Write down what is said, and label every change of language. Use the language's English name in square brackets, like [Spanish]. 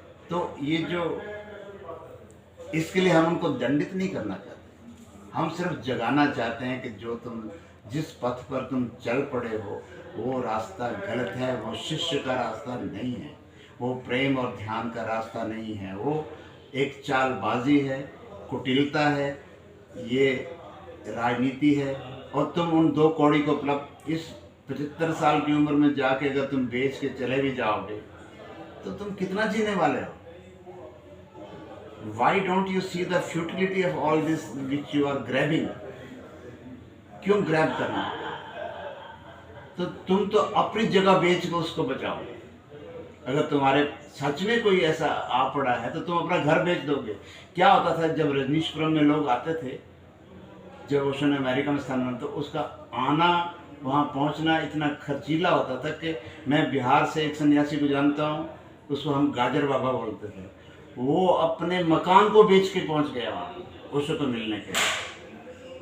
[Hindi] तो ये जो, इसके लिए हम उनको दंडित नहीं करना चाहते, हम सिर्फ जगाना चाहते हैं कि जो जिस पथ पर तुम चल पड़े हो वो रास्ता गलत है, वो शिष्य का रास्ता नहीं है, वो प्रेम और ध्यान का रास्ता नहीं है, वो एक चालबाजी है, कुटिलता है, ये राजनीति है। और तुम उन 2 कौड़ी को इस 75 साल की उम्र में जाके अगर तुम बेच के चले भी जाओगे तो तुम कितना जीने वाले हो? [English] Why don't you see the futility of all this which you are grabbing? [Hindi] क्यों ग्रैब करना? तो तुम तो अपनी जगह बेच के उसको बचाओ। अगर तुम्हारे सच में कोई ऐसा आ पड़ा है तो तुम अपना घर बेच दोगे। क्या होता था जब रजनीशपुरम में लोग आते थे, जब ओशो ने अमेरिका में स्थानांतरित, तो उसका आना वहाँ पहुँचना इतना खर्चीला होता था कि मैं बिहार से एक सन्यासी को जानता हूँ, उसको हम गाजर बाबा बोलते थे, वो अपने मकान को बेच के पहुँच गया वहाँ ओशो को मिलने के लिए।